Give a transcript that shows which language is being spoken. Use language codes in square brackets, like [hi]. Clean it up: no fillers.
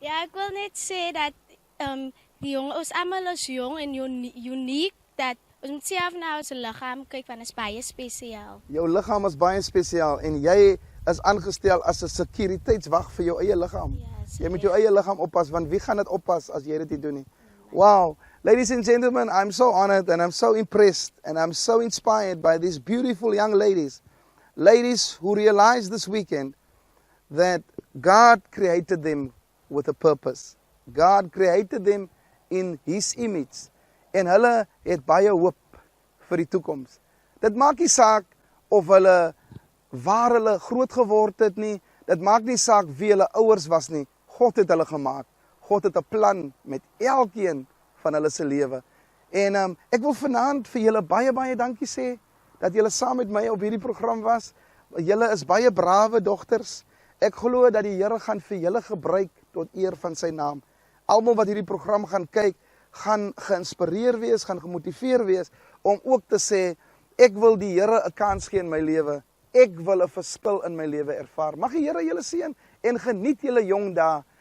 [af] Ja, ek wil net sê dat die jong, ons almal is jong en uniek, dat ons moet self na ons liggaam kyk, want dit is baie spesiaal. Jou liggaam is baie spesiaal en jy is aangestel as 'n sekuriteitswag vir jou eie liggaam. [en] Yes, [af] Jy moet jou eie liggaam oppas, want wie gaan dit oppas as jy dit nie doen nie? [en] Wow. Ladies and gentlemen, I'm so honored and I'm so impressed and I'm so inspired by these beautiful young ladies. Ladies who realized this weekend that God created them with a purpose. God created them in His image. [af] En hulle het baie hoop vir die toekoms. Dit maak nie saak of hulle waar hulle groot geword het nie. Dit maak nie saak wie hulle ouers was nie. God het hulle gemaak. God het 'n plan met elkeen van hulle se lewe. En ek wil vanaand vir julle baie dankie sê dat julle saam met my op hierdie program was. Julle is baie brawe dogters. Ek glo dat die Here gaan vir julle gebruik tot eer van sy naam. Almal wat hierdie program gaan kyk, gaan geïnspireer wees, gaan gemotiveer wees om ook te sê, ek wil die Here 'n kans gee in my lewe. Ek wil 'n verskil in my lewe ervaar. Mag die Here julle seën en geniet julle jong dae.